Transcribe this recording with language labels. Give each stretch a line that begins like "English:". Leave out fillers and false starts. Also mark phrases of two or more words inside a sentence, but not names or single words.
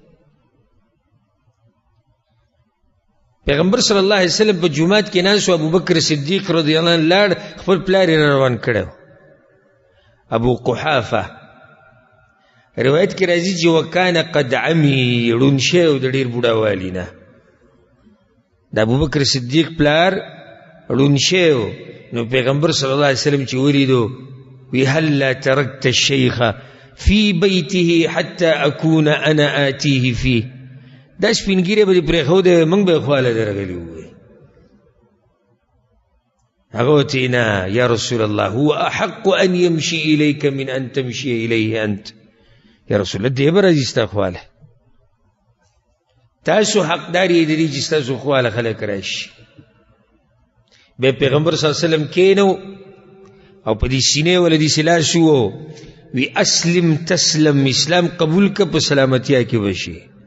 Pashto: پیغمبر
Arabic: صلی الله علیه وسلم
Pashto: په جومات کې ناست و، ابوبکر صدیق
Arabic: رضی الله عنه
Pashto: لاړ، خپل پلار یې روان کړی ابو قحافه. روایت کې راځي چې
Arabic: وکانه قد عمی،
Pashto: ړوند شوی و د ډېر بوډاوالي نه. د ابوبکر صدیق پلار ړوند شوی و. نو پیغمبر
Arabic: صلی الله علیه وسلم
Pashto: چې ولیدو وی
Arabic: هلا ترکت الشیخ فی بیته حتی اکون انا آتیه فیه،
Pashto: دا سپینګیری به دې پرېښودی موږ به یې خواله درغلي ووایي. هغه ورته نه
Arabic: یا رسول الله هو احق ان یمشي الیک من ان تمشي الیه انت، یا رسول الله
Pashto: دی به راځي ستا خواله، تاسو حقدار یې د دې چې ستاسو خواله خلک راشي. بیا پیغمبر
Arabic: صلی الله علیه وسلم
Pashto: کېنو او په دې سینې وله داسې لاس وو، وی
Arabic: اسلم تسلم،
Pashto: اسلام قبول که په سلامتیا کې به شي.